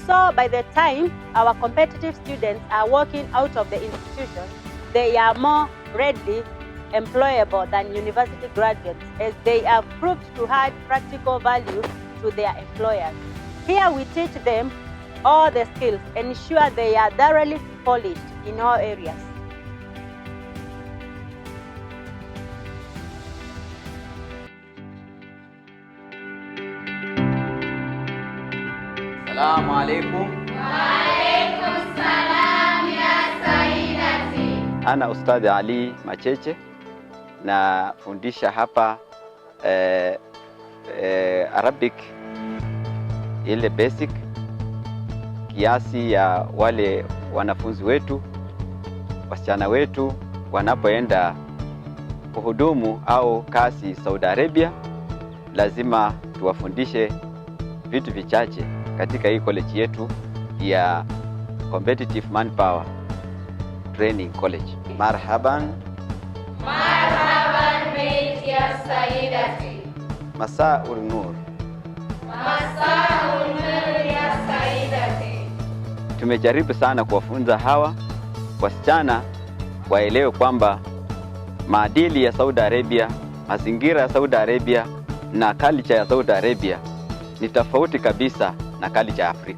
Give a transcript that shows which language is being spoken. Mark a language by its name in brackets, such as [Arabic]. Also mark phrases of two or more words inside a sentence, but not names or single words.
[English] So by the time our competitive students are walking out of the institution, they are more readily employable than university graduates, as they have proved to add practical value to their employers. Here we teach them all the skills, ensure they are thoroughly polished in all areas. [Arabic] السلام عليكم. وعليكم السلام يا سيدتي. [Swahili] Ana Ustadh Ali Macheche, na fundisha hapa Arabic ile basic, kiasi ya wale wanafunzi wetu, wasichana wetu wanapoenda kuhudumu au kazi Saudi Arabia, lazima tuwafundishe vitu vichache katika hii college yetu ya Competitive Manpower Training College. [Arabic] Marhaban. مرحبا بك يا سيدتي. مساء النور. مساء النور يا سيدتي. [Swahili] Tumejaribu sana kuwafunza hawa wasichana waelewe kwamba maadili ya Saudi Arabia, mazingira ya Saudi Arabia na culture ya Saudi Arabia ni tofauti kabisa na culture ya Afrika.